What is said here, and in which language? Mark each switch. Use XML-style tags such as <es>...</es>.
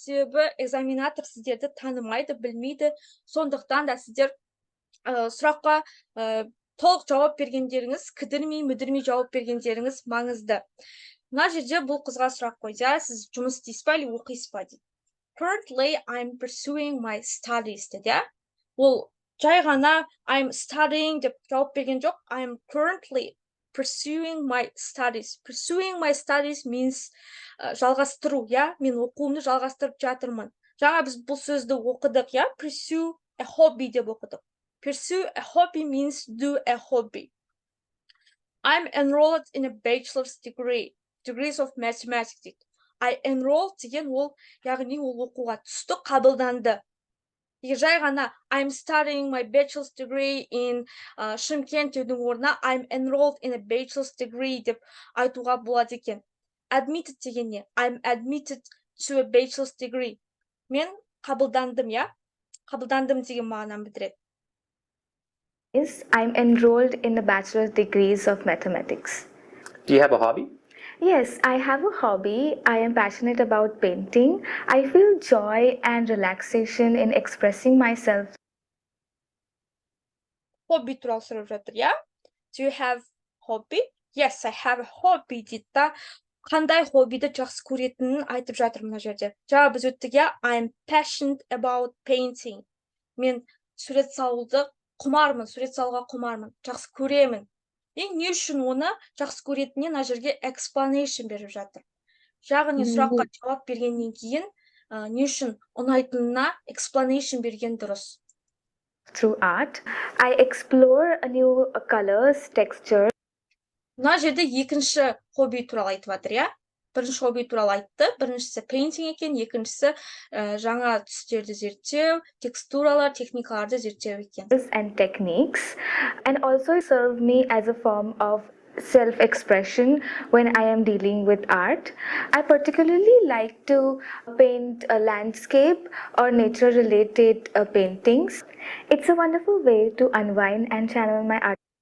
<kk>Себебі экзаменатор сіздерді танымайды, білмейді. Сондықтан да сіздер сұраққа толық жауап бергендеріңіз, кідірмей жауап бергендеріңіз маңызды. Мына жерде бұл қызға сұрақ қойды, сіз жұмыс істейсіз ба, или оқисыз ба дейді.</kk> <en>Currently, I'm pursuing my studies</en> <kk>дейді. Ол жай ғана I'm studying деп жауап берген жоқ.</kk> <en>I'm currently pursuing my studies. Pursuing my studies means</en> <kk>жалғастыру, мен оқуымды жалғастырып жатырмын. Жаңа біз бұл сөзді оқыдық,</kk> <en>pursue a hobby</en> <kk>деп оқыдық.</kk> <en>Pursue a hobby means do a hobby. I'm enrolled in a bachelor's degree, degrees of mathematics</en> <kk>дейді.</kk> <en>I enrolled</en> <kk>деген ол, яғни ол оқуға түсті, қабылданды. Жай ғана</kk> <en>I'm studying my bachelor's degree in</en> <kk>Шымкент деудің орнына</kk> <en>I'm enrolled in a bachelor's degree</en> <kk>деп айтуға болады екен. Admitted деген не?</kk> <en>I'm admitted to a bachelor's degree.</en> <kk>Мен қабылдандым, қабылдандым деген мағынаны білдіреді.</kk> <en>I'm enrolled in the bachelor's degrees of mathematics. Do you have a hobby? Yes, I have a hobby. I am passionate about painting. I feel joy and relaxation in expressing myself. Hobby</en> <kk>туралы сұрап жатыр,</kk> <en>Do you have hobby? Yes, I have a hobby</en> <kk>дейді. қандай хоббиді жақсы көретінін айтып жатыр мына жерде. Жаңа біз өттік, я,</kk> <en>I'm passionate about painting.</en> <kk>Мен сурет салуды құмармын, сурет салуға құмармын, жақсы көремін. Не үшін оны жақсы көретініне мына жерге explanation беріп жатыр. Яғни сұраққа жауап бергеннен кейін, не үшін ұнайтынына explanation берген дұрыс.</kk> <en>Through art, I explore new colors, textures.</en> <kk>Мына жерде екінші хобби туралы айтып жатыр, я? Бірінші хобби туралы айтты, біріншісі painting екен, екіншісі жаңа түстерді зерттеу, текстуралар, техникаларды зерттеу екен.</kk> <en>And techniques, and also serve me as a form of self-expression when I am dealing with art. I particularly like to paint a landscape or nature-related paintings. It's a wonderful way to unwind and channel my art.</en>